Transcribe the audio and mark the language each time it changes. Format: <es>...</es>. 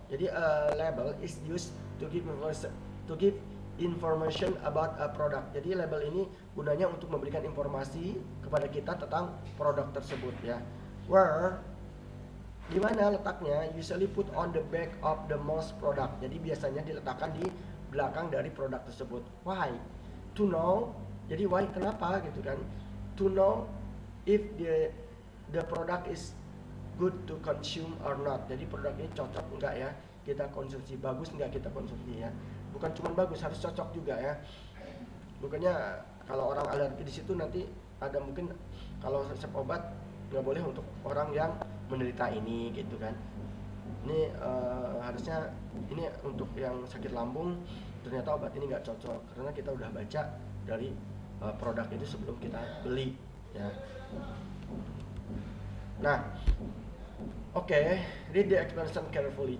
<en>Jadi label is used to give information about a product.</en> <id>Jadi label ini gunanya untuk memberikan informasi kepada kita tentang produk tersebut ya. Where, di mana letaknya?</id> <en>Usually put on the back of the most product.</en> <id>Jadi biasanya diletakkan di belakang dari produk tersebut.</id> <en>Why? To know.</en> <id>Jadi why, kenapa gitu kan?</id> <en>To know if the product is good to consume or not.</en> <id>Jadi produk ini cocok enggak ya kita konsumsi, bagus enggak kita konsumsi ya. Bukan cuma bagus, harus cocok juga ya. Bukannya kalau orang alergi di situ nanti ada mungkin kalau resep obat nggak boleh untuk orang yang menderita ini gitu kan. Ini harusnya ini untuk yang sakit lambung, ternyata obat ini nggak cocok karena kita udah baca dari produk itu sebelum kita beli ya.</id> <en>Nah, oke, read the explanation carefully.</en>